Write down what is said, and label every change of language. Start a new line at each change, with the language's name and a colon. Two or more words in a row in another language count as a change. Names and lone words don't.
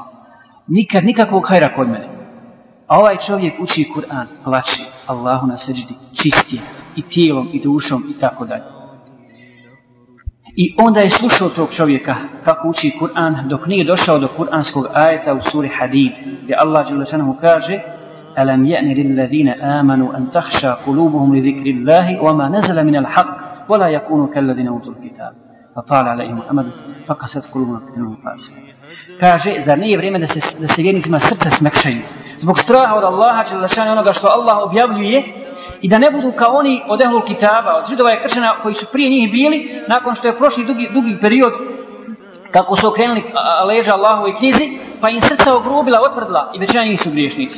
Bosnian: Nikad nikakvog hajra kod mene. A ovaj čovjek uči Kur'an, plače, Allahu na seždi, čistije i tijelom i dušom i tako dalje. I onda je slušao tog čovjeka kako uči Kur'an dok nije došao do kur'anskog ajeta u suri Hadid, gdje Allah
Arabic: جل شأنه
Bosnian: kaže:
Arabic: "ألم يأن للذين آمنوا أن تخشع قلوبهم لذكر الله وما نزل من الحق ولا يكونوا كالذين أوتوا الكتاب فطال عليهم الأمد فقست قلوبهم كثير فاسقون."
Bosnian: Kaže, zar nije vrijeme da se vjernicima srca smekšaju zbog straha od Allaha
Arabic: جل شأنه,
Bosnian: onoga što Allah objavljuje, i da ne budu kao oni od
Arabic: أهل الكتاب,
Bosnian: od židova i kršćana koji su prije njih bili, nakon što je prošli dugi period kako su okrenuli leđa Allahovoj knjizi, pa im srca ogrubila, otvrdla i većina njih su griješnici.